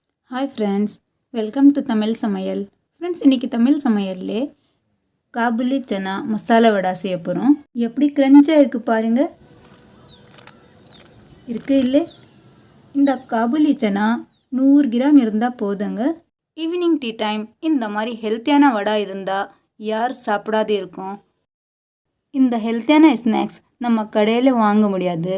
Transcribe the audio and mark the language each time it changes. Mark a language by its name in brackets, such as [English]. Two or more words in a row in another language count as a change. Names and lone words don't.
[English] hi friends, welcome to तमिल समयल। [Tamil] ஃப்ரெண்ட்ஸ் இன்னிக்கு தமிழ் சமையல்ல காபூலி சனா மசாலா வடை செய்ய போறோம்। எப்படி கிரன்ச்சா இருக்கு பாருங்க। இருக்கு இல்ல? இந்த காபுலி சனா 100 கிராம் இருந்தா போதுங்க। ஈவினிங் டீ டைம் இந்த மாதிரி ஹெல்த்தியான வடா இருந்தா யார் சாப்பிடாதே இருக்கும்। இந்த ஹெல்த்தியான ஸ்நாக்ஸ் நம்ம கடையில் வாங்க முடியாது।